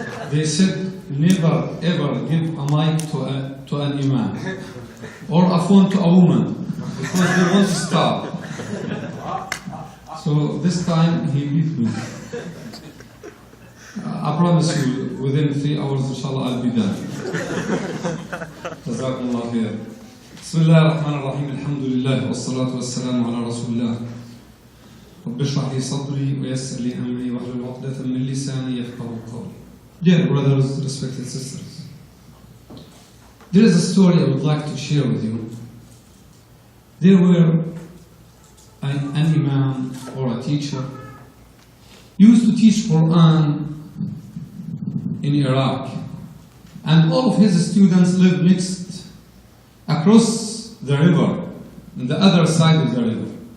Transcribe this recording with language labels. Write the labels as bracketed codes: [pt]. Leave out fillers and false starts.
[en] They said never ever give a mic to an imam or a phone to a woman because they want to stop. So this time he beat me. I promise you, within 3 hours, inshallah, I'll be done. [ar] جزاكم الله خير. بسم الله الرحمن الرحيم. الحمد لله والصلاة والسلام على رسول الله. رب اشرح لي صدري ويسر لي أمري واحلل عقدة من لساني يفقهوا قولي. [en] Dear brothers, respected sisters, there is a story I would like to share with you. There were an imam or a teacher used to teach Quran in Iraq, and all of his students lived next across the river, on the other side of the river.